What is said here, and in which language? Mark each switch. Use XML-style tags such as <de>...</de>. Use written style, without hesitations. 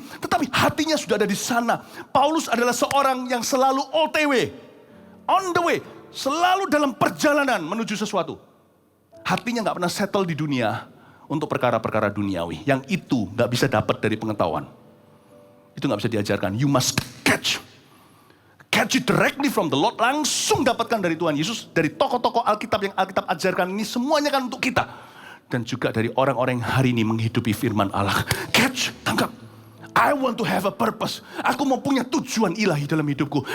<id>Tetapi hatinya sudah ada di sana. Paulus adalah seorang yang selalu OTW.</id> <en>On the way,</en> <id>selalu dalam perjalanan menuju sesuatu. Hatinya gak pernah settle di dunia untuk perkara-perkara duniawi. Yang itu gak bisa dapat dari pengetahuan. Itu gak bisa diajarkan.</id> <en>You must catch it directly from the Lord.</en> <id>Langsung dapatkan dari Tuhan Yesus. Dari tokoh-tokoh Alkitab yang Alkitab ajarkan ini, semuanya kan untuk kita. Dan juga dari orang-orang yang hari ini menghidupi firman Allah. Catch, tangkap.</id> <en>I want to have a purpose.</en> <id>Aku mau punya tujuan ilahi dalam hidupku.</id>